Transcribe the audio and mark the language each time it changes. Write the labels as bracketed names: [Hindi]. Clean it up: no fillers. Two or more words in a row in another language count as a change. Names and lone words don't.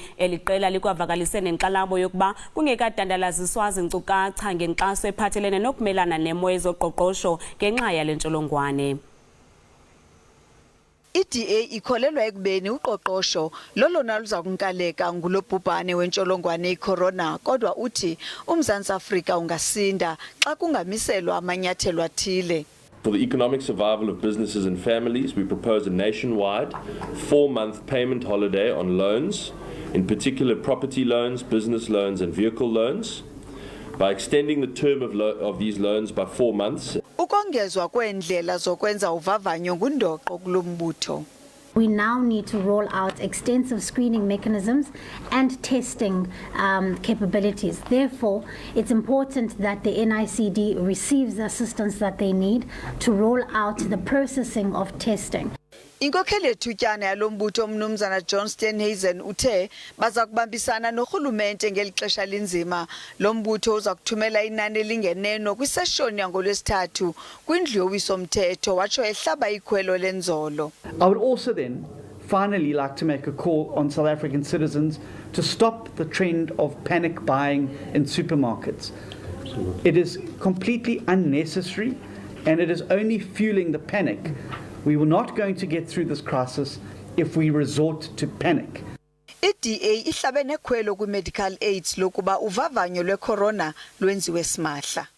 [Xhosa] Eli qela likwavakalise nenkxalabo yokuba kungeka dandalalizwa zinkcukacha ngenkxaso ephathelene nokumelana nemo ezoqoqosho ngenxa yale ntsholongwane. IDA ikholelwa ekubeni uqoqosho lolona luza kunkaleka ngulobhubhane wentsholongwane icorona, kodwa uthi uMzantsi Afrika ungasinda xa kungamiselwa amanyathelo athile. [English] For the economic survival of businesses and families, we propose a nationwide 4-month payment holiday on loans, in particular property loans, business loans and vehicle loans, by extending the term of these loans by 4 months. [Xhosa] Ukongezwa kweendlela zokwenza uvavanyo ngundoqo kulombutho. [English] We now need to roll out extensive screening mechanisms and testing capabilities. Therefore, it's important that the NICD receives the assistance that they need to roll out the processing of testing. [Xhosa] Inkokheli yethutyana yalombutho umnumzana John Steenhuisen uthe baza kubambisana norhulumente ngeli xesha linzima. Lombutho uza kuthumela inani elingeneno kwiseshoni yangoLwesithathu kwindlu yowiso-mthetho watsho ehlaba ikhwelo lenzolo. [English] I would also then finally like to make a call on South African citizens to stop the trend of panic buying in supermarkets. It is completely unnecessary and it is only fueling the panic. We were not going to get through this crisis if we resort to panic. [Xhosa] IDA ihlabe nekhwelo kwi-medical aids lokuba uvavanyo lwecorona lwenziwe simahla.